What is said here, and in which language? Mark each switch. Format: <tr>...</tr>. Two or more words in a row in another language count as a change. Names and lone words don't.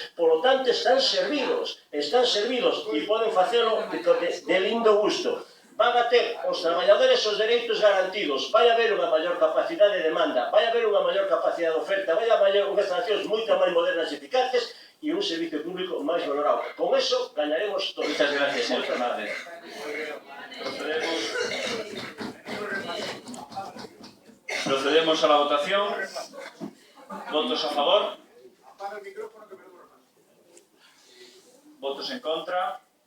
<es>Por lo tanto,</es> <gl>están servidos e poden facelo de lindo gusto. Van a ter os traballadores os dereitos garantidos, vai haber unha maior capacidade de demanda, vai haber unha maior capacidade de oferta, vai haber unhas instalacións moito máis modernas e eficaces e un servicio público máis valorado. Con eso gañaremos todos.</gl> <es>Muchas gracias, señor Fernández. Procedemos a la votación. ¿Votos a favor? ¿Votos en contra?</es>